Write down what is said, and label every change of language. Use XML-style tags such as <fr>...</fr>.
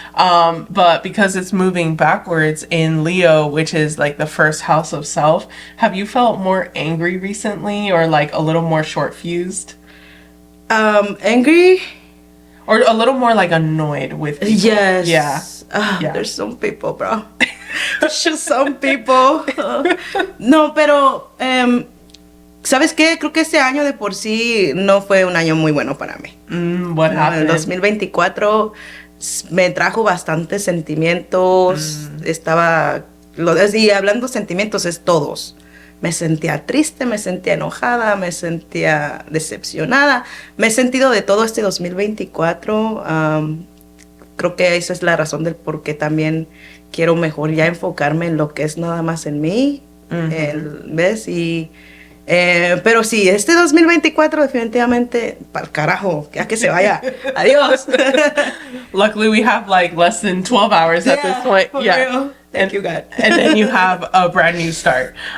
<en>But because it's moving backwards in Leo, which is like the 1st house of self, have you felt more angry recently or like a little more short-fused? Angry? Or a little more like annoyed with people? Yes. Yeah. There's some people, bro. There's just some people.</en> <es>No, pero... ¿sabes qué? Creo que este año de por sí no fue un año muy bueno para mí.</es> <en>What happened?</en> <es>El 2024 me trajo bastantes sentimientos. Y hablando sentimientos es todos. Me sentía triste, me sentía enojada, me sentía decepcionada. Me he sentido de todo este 2024. Creo que esa es la razón del por qué también quiero mejor ya enfocarme en lo que es nada más en mí. ¿Ves? Y Pero sí, este 2024 definitivamente, para el carajo, ya que se vaya. Adiós.</es> <en>Luckily, we have like less than 12 hours at this point. For Yeah. real. Thank you, God. And then you have a brand new start.</en>